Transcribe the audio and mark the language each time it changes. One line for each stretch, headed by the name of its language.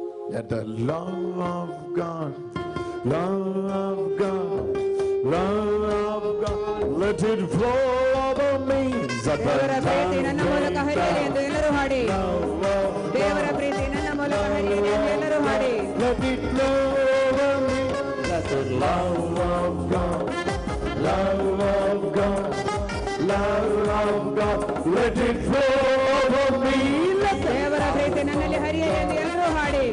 English: Let the love of God, love of God, love of God, let it flow over me.
Kannada: ದೇವರ ಪ್ರೀತಿ ನನ್ನ ಮೂಲಕ ಹರಿಯಲಿ ಎಂದು ಎಲ್ಲರೂ ಹಾಡಿ. ದೇವರ ಪ್ರೀತಿ ನನ್ನ ಮೂಲಕ ಹರಿಯಲಿ ಎಂದು ಎಲ್ಲರೂ ಹಾಡಿ.
English: Let it flow over me. Let the love of God, love of God, love of God, let it flow over me.
Kannada: ದೇವರ ಪ್ರೀತಿ ನನ್ನಲ್ಲಿ ಹರಿಯಲಿ ಎಂದು ಎಲ್ಲರೂ ಹಾಡಿ.